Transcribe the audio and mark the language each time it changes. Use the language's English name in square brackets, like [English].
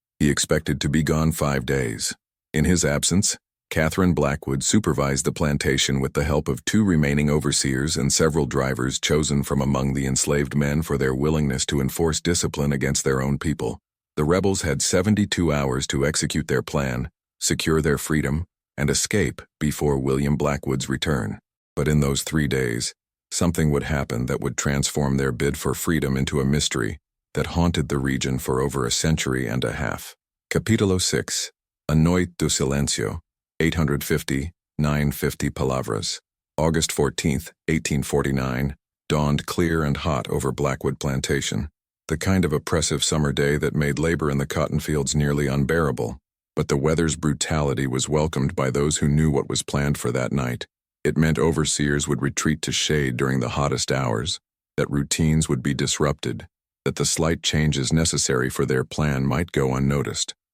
[English] He expected to be gone 5 days. In his absence, Catherine Blackwood supervised the plantation with the help of 2 remaining overseers and several drivers chosen from among the enslaved men for their willingness to enforce discipline against their own people. The rebels had 72 hours to execute their plan, secure their freedom, and escape before William Blackwood's return. But in those 3 days, something would happen that would transform their bid for freedom into a mystery that haunted the region for over a century and a half. [Portuguese] Capítulo 6. A Noite do Silêncio, 850-950 palavras. [English] August 14, 1849, dawned clear and hot over Blackwood Plantation, the kind of oppressive summer day that made labor in the cotton fields nearly unbearable. But the weather's brutality was welcomed by those who knew what was planned for that night. It meant overseers would retreat to shade during the hottest hours, that routines would be disrupted, that the slight changes necessary for their plan might go unnoticed.